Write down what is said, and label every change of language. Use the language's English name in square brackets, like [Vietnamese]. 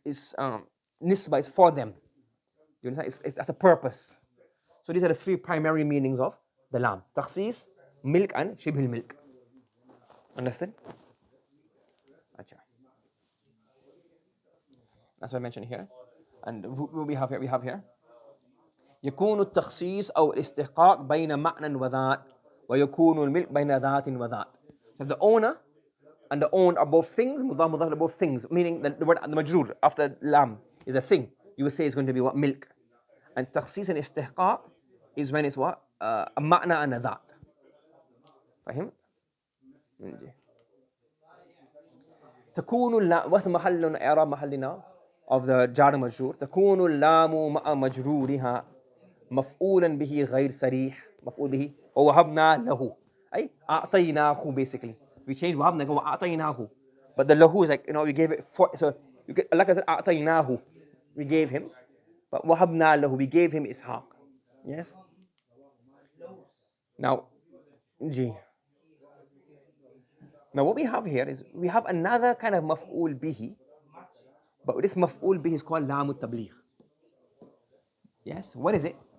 [English] It's nisba, it's for them. You understand? It's as a purpose. So these are the three primary meanings of the lam. Takhsis, milk, and shibhul milk. Understand? Achha. That's what I mentioned here. And what we have here, [Arabic] يكون التخصيص أو الاستحقاق بين معنى وذات ويكون الملك بين ذات وذات. [English] So the owner and the owned are both things, [Arabic] مضاف مضاف [English] are both things, meaning the word the majrur after lam is a thing. You would say it's going to be what? Milk. And تخصيص and استحقاق is when it's what? A معنى and a ذات. [Arabic] فاهم؟ تكون اللام, [English] what's the [Arabic] محل إعراب محلنا [English] of the [Arabic] جار مجرور؟ تكون اللام مع مجرورها مفعولا به غير صريح. مفعول به ووهبنا له أي أعطيناه. [English] Basically we change وهبنا go أعطيناه, but the lahu is like, we gave it for, so you get, like I said, أعطيناه, we gave him, but [Arabic] وهبنا له, [English] we gave him Ishaq. Yes. Now what we have here is we have another kind of maf'ul bihi, but this maf'ul bihi is called lam al-tabligh. Yes. What is it?